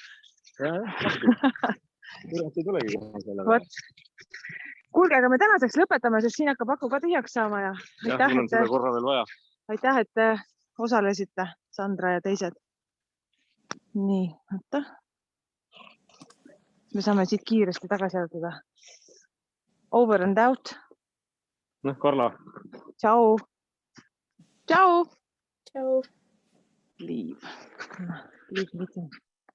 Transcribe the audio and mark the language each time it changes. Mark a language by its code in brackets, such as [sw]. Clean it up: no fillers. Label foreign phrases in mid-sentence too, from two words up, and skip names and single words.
[et] Kurat ei tulegi kohe selle. Kuulge, aga me tänaseks lõpetame, sest siin hakkab aku ka tühjaks saama. Mul on seda korra veel vaja. Aitäh, et osalesite, Sandra ja teised. Nii, oota. me saame siit kiiresti tagasi jalutada. [en] Over and out. [et] Noh, Karla. Tšau. Tšau. Tšau. [en] Leave meeting.